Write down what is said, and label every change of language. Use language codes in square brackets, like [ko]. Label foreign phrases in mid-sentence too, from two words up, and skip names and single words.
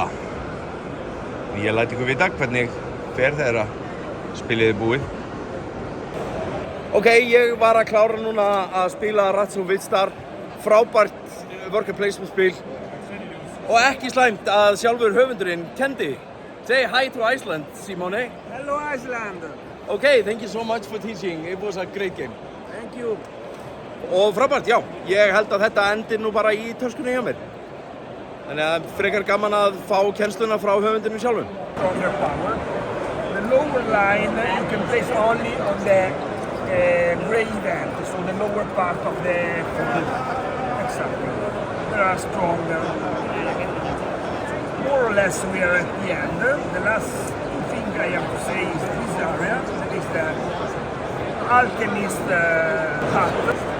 [is] Ég læt ykkur vita hvernig fer þegar spilið búið. Ok, ég var að klára núna að spila Rats og Vistar, frábært [en] worker placement [is] spil og ekki slæmt að sjálfur höfundurinn kendi. [en] Say hi to Iceland, Simone. Hello Iceland. Okay, thank you so much for teaching. It was a great game. Thank you. [is] Og frábært, já, ég held að þetta endir nú bara í töskunni hjá mér. Þannig að frekar gaman að fá kennsluna frá höfundinum sjálfum. [en] Stronger power. The lower line you can place only on the gray event, so the lower part of the exactly. They are stronger. More or less we are at the end. The last thing I have to say is this area, that is the alchemist hut.